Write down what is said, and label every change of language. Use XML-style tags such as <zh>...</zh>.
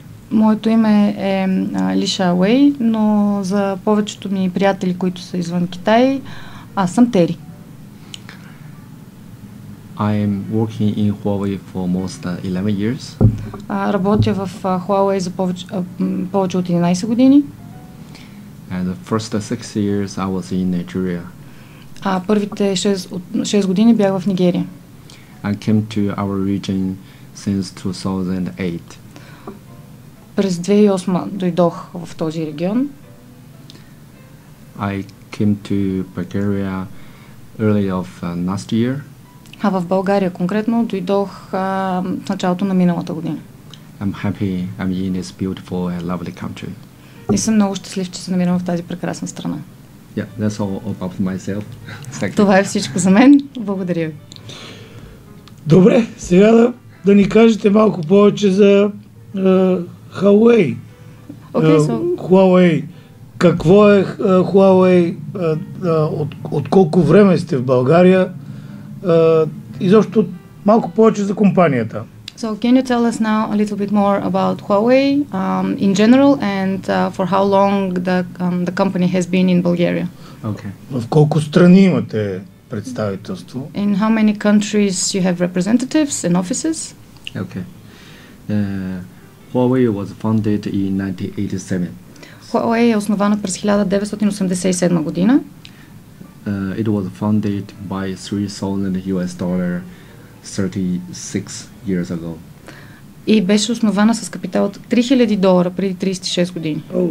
<bg>Моето име е Ли Шаоуей, но за повечето ми приятели, които са извън Китай, аз съм Тери.</bg> <en>I am working in Huawei for almost 11 years.</en> <bg>Работя в Huawei за повече от 11 години.</bg> <en>And the first 6 years I was in Nigeria.</en> <bg>Първите 6 години бях в Нигерия.</bg> <en>I came to our region since 2008.</en> <bg>През 2008 дойдох в този регион.</bg> <en>I came to Bulgaria early of last year.</en> <bg>В България конкретно дойдох в началото на миналата година.</bg> <en>I'm happy I'm in this beautiful and lovely country.</en> <bg>И съм много щастлив, че се намирам в тази прекрасна страна.</bg> <en>Yeah, that's all about myself.</en> <bg>Това е всичко за мен. Благодаря ви. Добре, сега да ни кажете малко повече за Huawei. Huawei. Какво е Huawei? От колко време сте в България? изобщо малко повече за компанията.</bg> <en>So can you tell us now a little bit more about Huawei in general and for how long the company has been in Bulgaria? Okay.</en> <bg>В колко страни имате представителство?</bg> <en>In how many countries you have representatives and offices? Okay. Huawei was founded in 1987.</en> <bg>Huawei е основана през 1987 година.</bg> <en>It was founded by $3,000 36 years ago.</en> <bg>И беше основана с капитал от $3000 преди 36 години.</bg>